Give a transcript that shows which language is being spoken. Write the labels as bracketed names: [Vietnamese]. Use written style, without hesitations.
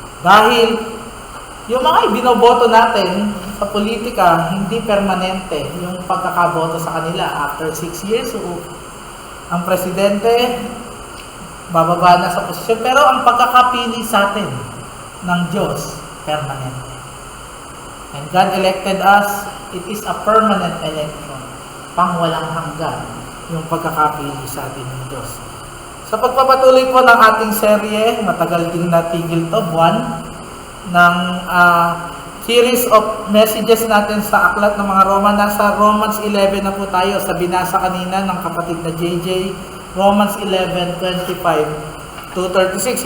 [Filipino] Dahil yung mga ibinoboto natin sa politika, hindi permanente yung pagkakaboto sa kanila. After 6 years, ang presidente bababa na sa posisyon, pero ang pagkakapili sa atin ng Diyos, permanent. [English] And God elected us, it is a permanent election. [Filipino] Pang walang hanggan yung pagkakapili sa atin ng Diyos. Sa pagpapatuloy po ng ating serye, matagal din natigil to, buwan, ng series of messages natin sa aklat ng mga Roma. Nasa Romans 11 na po tayo sa binasa kanina ng kapatid na JJ, Romans 11:25 to 36.